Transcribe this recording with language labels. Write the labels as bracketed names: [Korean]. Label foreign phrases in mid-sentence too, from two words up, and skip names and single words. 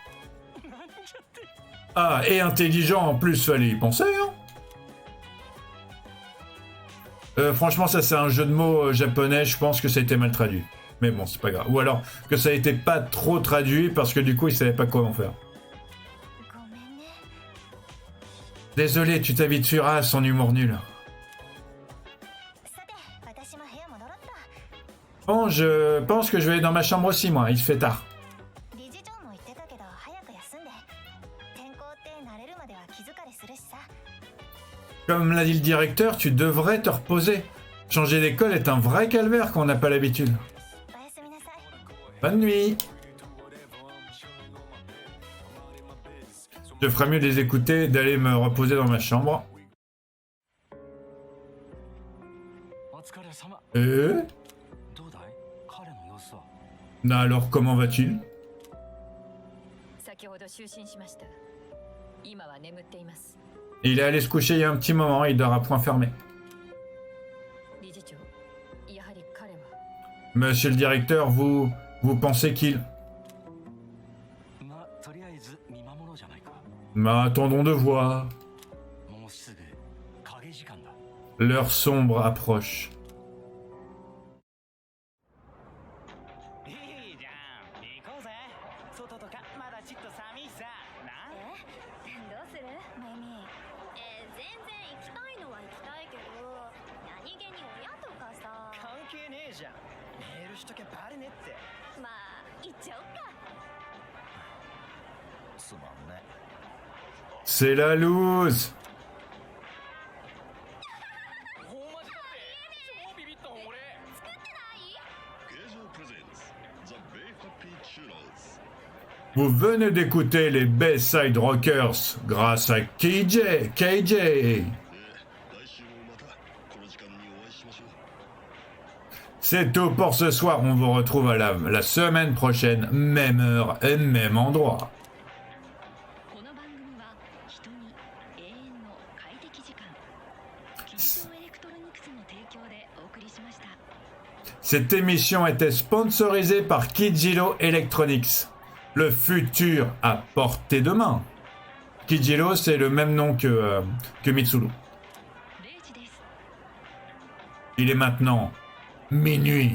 [French] Ah, et intelligent en plus, fallait y penser, hein. Franchement, ça c'est un jeu de mots japonais, je pense que ça a été mal traduit. Mais bon, c'est pas grave. Ou alors que ça a été pas trop traduit parce que du coup, ils savaient pas comment faire. Désolé, tu t'habitueras à son humour nul. [Japanese] さて私も部屋戻ろっと。 [French] Bon, je pense que je vais aller dans ma chambre aussi, moi. Il se fait tard. [Japanese] 理事長も言ってたけど早く休んで。転校って慣れるまでは気疲れするしさ。 [French] Comme l'a dit le directeur, tu devrais te reposer. Changer d'école est un vrai calvaire quand on n'a pas l'habitude. [Japanese] おやすみなさい。 [French] Bonne nuit. Je ferais mieux de les écouter et d'aller me reposer dans ma chambre. [Japanese] お疲れ様。 Euh どうだい？彼の様子は。 [French] Alors, comment va-t-il? [Japanese] 先ほど就寝しました。今は眠っています。 [French] Il est allé se coucher il y a un petit moment, il dort à point fermé. [Japanese] 理事長、やはり彼は。 [French] Monsieur le directeur, vous pensez qu'il... [Japanese] まあ、とりあえず見守ろうじゃないか。 [French] Mais attendons de voir. [Japanese] もうすぐ影時間だ。 [French] L'heure sombre approche. [Japanese] いいじゃん。行こうぜ。外とかまだちょっと寒いさ。な。どうするマイミー。全然行きたいのは行きたいけど、何気に親とかさ。関係ねえじゃん。メールしとけばバレねって。まあ行っちゃおっか。つまんね。 [French] C'est la loose. [Japanese] ほんまじだって超ビビったもん俺。作ってない？ [English] Gejo presents The Bay Happy Churros. [French] Vous venez d'écouter les [English] Bayside Rockers [French] grâce à KJ. [Japanese] 来週もまたこの時間にお会いしましょう。 [French] C'est tout pour ce soir. On vous retrouve à la semaine prochaine, même heure et même endroit. [Japanese] この番組は人に永遠の快適時間キジドエレクトロニクスの提供でお送りしました。 [French] Cette émission était sponsorisée par Kijiro Electronics. Le futur à portée de main. Kijiro, c'est le même nom que Mitsuru. [Japanese] 0 時です。 [French] Il est maintenant minuit.